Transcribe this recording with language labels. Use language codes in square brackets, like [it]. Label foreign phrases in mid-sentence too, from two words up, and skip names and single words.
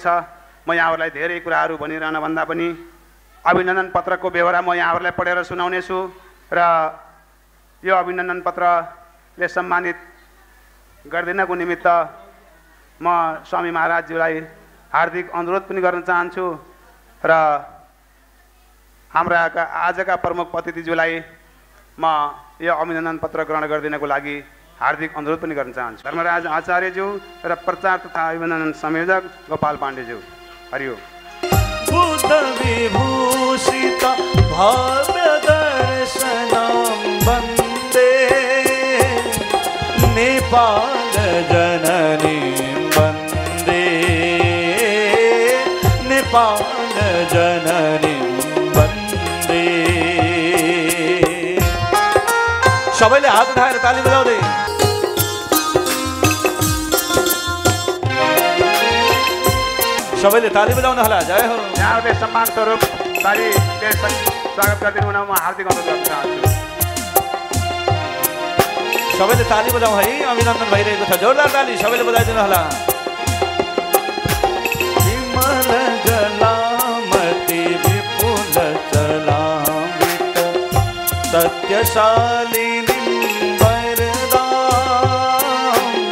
[ne] म यहाँहरूलाई धेरै कुराहरू भनिरहन भन्दा पनि अभिनन्दन पत्रको बेहोरा म यहाँहरूलाई पढेर सुनाउने छु र यो अभिनन्दन पत्रले सम्मानित गरिदिनको निमित्त म स्वामी महाराजजीलाई हार्दिक अनुरोध पनि गर्न चाहन्छु र हाम्रा आजका प्रमुख अतिथिज्यूलाई म यो अभिनन्दन पत्र ग्रहण गरिदिनको लागि हार्दिक अनुरोध पनि गर्न चाहन्छु। धर्मराज आचार्यज्यू र प्रचार तथा अभिनन्दन संयोजक गोपाल पाण्डेज्यू। हरिओम। [sa] बुद्ध विभूषित भव्य दर्शनम वन्दे नेपाल जननी वन्दे नेपाल जननी वन्दे। [ne] सबैले हात उठाएर ताली बजाउँदै सबैले ताली बजाउनु होला। जय हो। यहाँहरूले सम्मान स्वरूप तालीले स्वागत गरिदिनु हुन म हार्दिक अनुरोध गर्न चाहन्छु। सबैले ताली बजाउँ है, अभिनन्दन भइरहेको छ। जोरदार ताली सबैले बजाइदिनु होला। [sa] विमल जलामति विपुल चलामित सत्यशालिनी वरदां